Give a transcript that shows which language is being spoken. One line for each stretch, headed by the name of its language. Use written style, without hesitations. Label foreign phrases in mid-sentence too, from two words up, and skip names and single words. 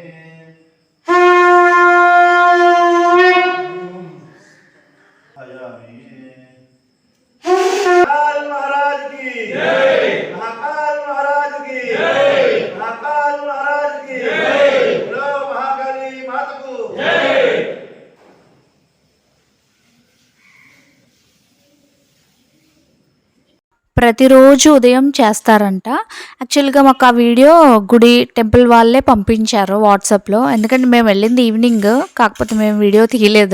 Hindi: महाकाल महाराज की जय, महाकाल महाराज की जय, महाकाल महाराज की जय, बोलो महाकाली माता को जय।
Telugu: ప్రతిరోజు ఉదయం చేస్తారంట. యాక్చువల్గా మాకు ఆ వీడియో గుడి టెంపుల్ వాళ్ళే పంపించారు వాట్సాప్లో. ఎందుకంటే మేము వెళ్ళింది ఈవినింగ్, కాకపోతే మేము వీడియో తీయలేదు.